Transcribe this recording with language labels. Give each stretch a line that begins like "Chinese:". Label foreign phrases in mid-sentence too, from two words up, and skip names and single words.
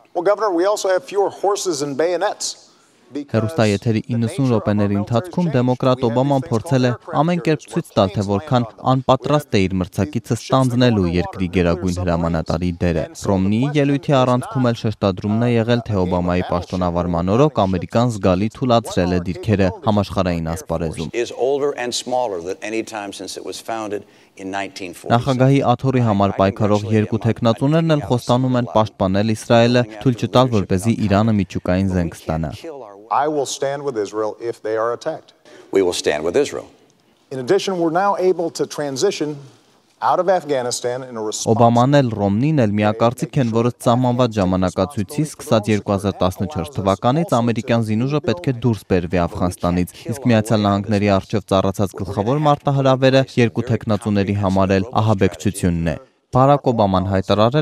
Armenian: Հեռուստաեթերի 90 րոպեների ընթացքում դեմոկրատ Օբաման փորձել է ամեն կերպ ցույց տալ, թե որքան անպատրաստ է իր մրցակիցը ստանձնելու երկրի գերագույն հրամանատարի դերը։ Ռոմնիի ելույթի առանցքում էլ շեշտադրումն է եղել, թե Օբամայի պաշտոնավարման օրոք Ամերիկան զգալի թուլացրել է դիրքերը համաշխարհային ասպարեզում։ Նախագահի աթոռի համար պայքարող երկու թեկնածուներն էլ խոստանում են պաշտպանել Իսրայելը, թույլ չտալ, որպեսզի Իրանը միջուկային զենք ստանա։
English: I will stand with Israel if they are attacked. We will stand with Israel. In addition, we're now able to transition out of Afghanistan in a response.
Armenian: Օբաման էլ Ռոմնին էլ միակարծիք են, որ սահմանված ժամանակացույցի սկսած 2014 թվականից ամերիկյան զինուժը պետք է դուրս բերվի Աֆղանստանից, իսկ Միացյալ Նահանգների առջև ծառացած գլխավոր մարտահրավերը երկու թեկնածուների համար էլ ահաբեկչությունն է։ Բարակ Օբաման հայտարարել